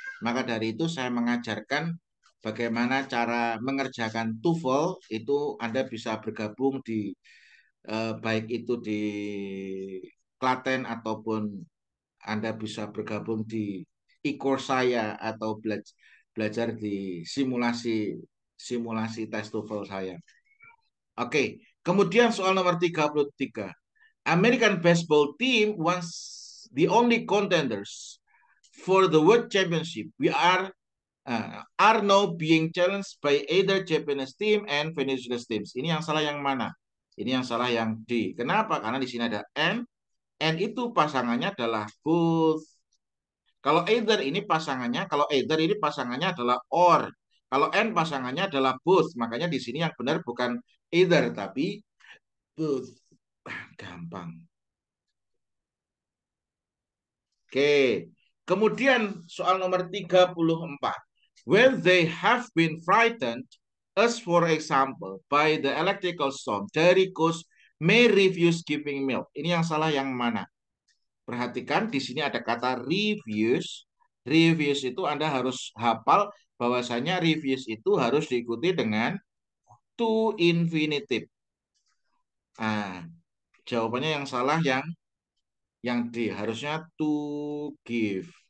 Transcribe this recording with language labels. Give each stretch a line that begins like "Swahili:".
Indonesian: Maka dari itu saya mengajarkan bagaimana cara mengerjakan TOEFL itu Anda bisa bergabung di baik itu di Klaten ataupun Anda bisa bergabung di e-course saya atau belajar di simulasi simulasi tes TOEFL saya. Oke, kemudian soal nomor 33.
English: American baseball team was the only contenders for the World Championship. We are now being challenged by either Japanese team and Venezuela teams.
Indonesian: Ini yang salah yang mana? Ini yang salah yang D. Kenapa? Karena di sini ada N. N itu pasangannya adalah both. Kalau either ini pasangannya adalah or. Kalau N pasangannya adalah both. Makanya di sini yang benar bukan either tapi both. Gampang. Oke. Kemudian soal nomor 34.
English: When they have been frightened, as for example, by the electrical storm, the coast may refuse giving milk.
Indonesian: Ini yang salah yang mana? Perhatikan di sini ada kata refuse. Refuse itu Anda harus hafal bahwasanya refuse itu harus diikuti dengan to infinitive. Nah, jawabannya yang salah yang D, harusnya to give.